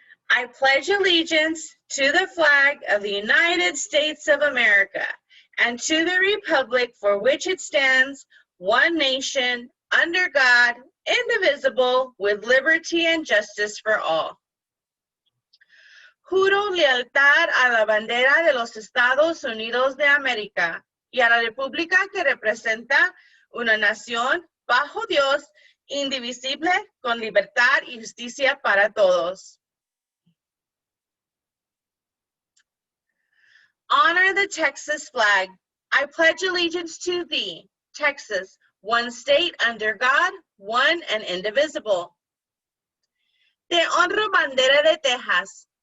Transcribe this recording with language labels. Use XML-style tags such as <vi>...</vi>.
<en>I pledge allegiance to the flag of the United States of America and to the republic for which it stands, one nation, under God, indivisible, with liberty and justice for all.</en> <es>Juro lealtad a la bandera de los Estados Unidos de América y a la república que representa una nación bajo Dios, indivisible, con libertad y justicia para todos.</es> <en>Honor the Texas flag. I pledge allegiance to thee, Texas, one state under God, one and indivisible.</en> <es>Te honro, bandera de Texas.</es>